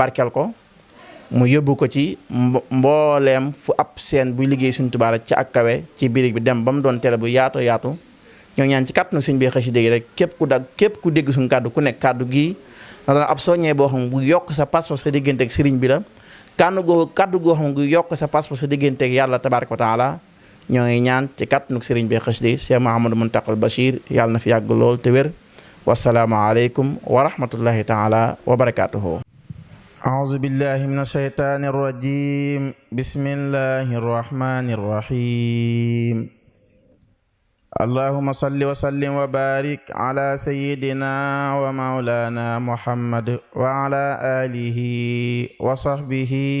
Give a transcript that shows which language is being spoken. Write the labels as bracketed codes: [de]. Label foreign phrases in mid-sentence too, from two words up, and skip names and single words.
[wo] barkeel ko mu yóbbu ko ci mbooleem fu ab seen buy liggéey suñu Tuubaa rek ci ak kawe ci birig bi dem ba mu doon télé bu yaatu yaatu ñoo ñaan ci kàttanu sëñ bi xasida gi rek képp ku dégg suñu kàddu ku nekk kàddu gii na doon ab soññee boo xam bu yokk sa pas-pas sa diggante ak sëriñ bi la kàddu goo xam gu yokk sa pas-pas sa diggante ak yàlla [ar] تبارك وتعالى [wo] ñoo ngi ñaan ci kàttanu sëriñ bi xasida gi Cheikh Mouhamadou Mountakha Bachir yàlla na fi yàgg lool te wér [ar] والسلام عليكم ورحمة الله تعالى وبركاته. أعوذ بالله من الشيطان الرجيم بسم الله الرحمن الرحيم اللهم صل وسلم وبارك على سيدنا ومولانا محمد وعلى آله وصحبه